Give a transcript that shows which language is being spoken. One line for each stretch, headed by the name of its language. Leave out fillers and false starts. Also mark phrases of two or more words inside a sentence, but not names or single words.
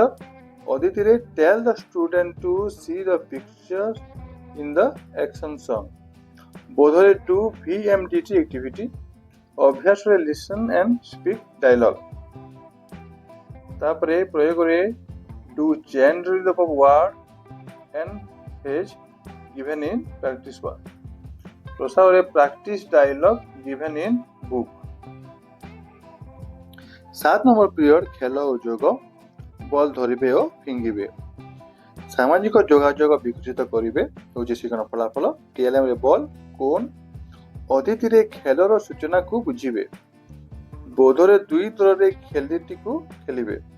English: ଅଦିତିରେ tell the student to see the picture in the action son. ବୋଧରେ do VMDT activity. ଅଭ୍ୟାସରେ listen and speak dialogue.
Odia: ତାପରେ ପ୍ରୟୋଗରେ
English: do chain read of word and phrase given in practice work. ପ୍ରସାରରେ practice dialogue given in book।
Odia: 7 ନମ୍ବର ପିରିୟଡ଼ ଖେଳ ଓ ଯୋଗ, ବଲ୍ ଧରିବେ ଓ ଫିଙ୍ଗିବେ। ସାମାଜିକ ଯୋଗାଯୋଗ ବିକଶିତ କରିବେ ହେଉଛି ଶିକ୍ଷଣ ଫଳାଫଳ। TLM ରେ ବଲ୍, କୋନ୍। ଅତିଥିରେ ଖେଳର ସୂଚନାକୁ ବୁଝିବେ। ବୋଧରେ 2 ଦଳରେ ଖେଳିଟିକୁ ଖେଳିବେ।